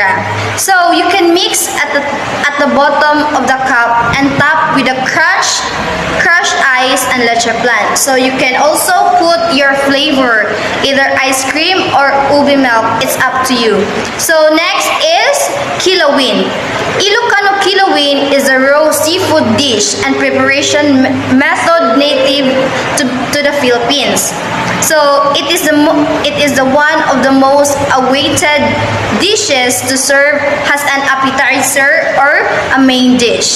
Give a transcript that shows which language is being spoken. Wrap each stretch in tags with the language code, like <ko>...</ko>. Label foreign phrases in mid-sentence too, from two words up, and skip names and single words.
<en>So you can mix at the bottom of the cup and top with a crushed ice and leche plan. So you can also put your flavor, either ice cream or ubi milk. It's up to you. So next is kilawin. Ilocano kilawin is a raw seafood dish and preparation method native to the Philippines. So it is the one of the most awaited dishes to serve as an appetizer or a main dish.</en>